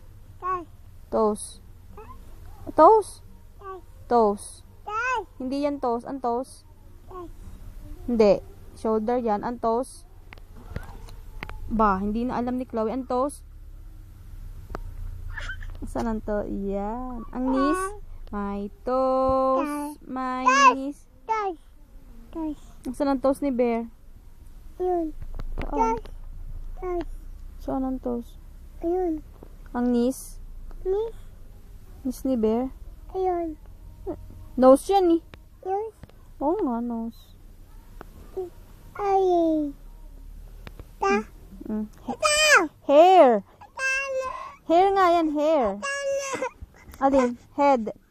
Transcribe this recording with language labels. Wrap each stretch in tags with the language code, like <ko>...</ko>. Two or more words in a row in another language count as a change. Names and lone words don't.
<tl>Toes. Toes. Toes. Hindi yan toes. Ang toes. Hindi. Shoulder yan. Ang toes. Ba, hindi na alam ni Chloe. Ang toes. Saan ang to? Yan.</tl> <en>Ang knees. My toes. My knees.</en> <tl>Toes. Saan ang toes ni Bear? Ayun. Saan? Tas. Saan ang toes? Ayun. Ang knees? Ni. Knees ni Bear? Ayun. Nose yan eh. Ayun. Oo nga, nose. Ay. Ta. Mm. Ta. Hair. Ta. Hair nga yan, hair. Alin? Head.</tl>